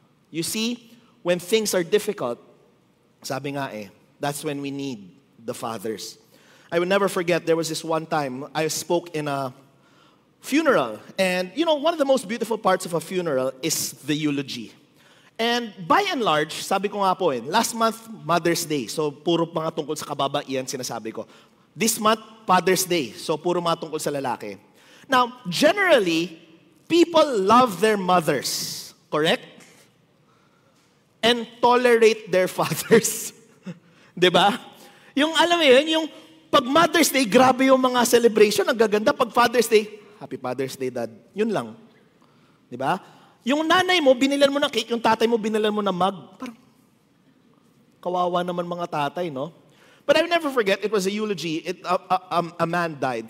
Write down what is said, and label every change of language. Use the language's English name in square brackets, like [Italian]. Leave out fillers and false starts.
[English] You see, when things are difficult, [Filipino] sabi nga [English] that's when we need the fathers. I will never forget, there was this one time I spoke in a funeral. And one of the most beautiful parts of a funeral is the eulogy. And by and large, [Filipino] sabi ko nga po [English] last month, Mother's Day. [Filipino] So, puro mga tungkol sa kababaihan sinasabi ko. [English] This month, Father's Day. [Filipino] So, puro mga tungkol sa lalaki. [English] Now, generally, people love their mothers. Correct? And tolerate their fathers. [Filipino] Diba? Yung alam mo yun, yung pag Mother's Day, grabe yung mga celebration. Ang gaganda. [English] Pag Father's Day, Happy Father's Day, Dad. [Filipino] Yun lang. Diba? Yung nanay mo, binilan mo ng cake, yung tatay mo, binilan mo ng mug. Parang, kawawa naman mga tatay, no? [English] But I will never forget, it was a eulogy. A man died.